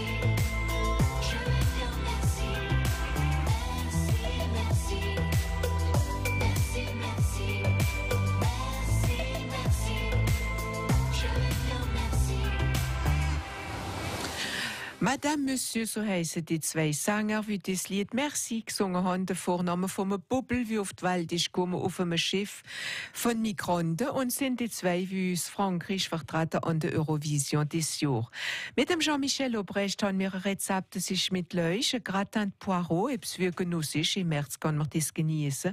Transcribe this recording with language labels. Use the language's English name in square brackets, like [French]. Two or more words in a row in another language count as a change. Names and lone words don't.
[French] Je vais bien, merci. Merci, merci. Merci, merci. Merci, merci. Je vais bien, merci. Madame, Monsieur, [German] so heissen die zwei Sänger, wie das Lied Merci gesungen haben, der Vorname von einem Bubble, wie auf die Welt ist gekommen, auf einem Schiff von Migranten und sind die zwei, wie aus Frankreich vertreten an der Eurovision dieses Jahr. Mit dem Jean-Michel Obrecht haben wir ein Rezept, das ist mit Leuch, ein [French] Gratin de Poireau, [German] etwas wie genussig, im März kann man das genießen.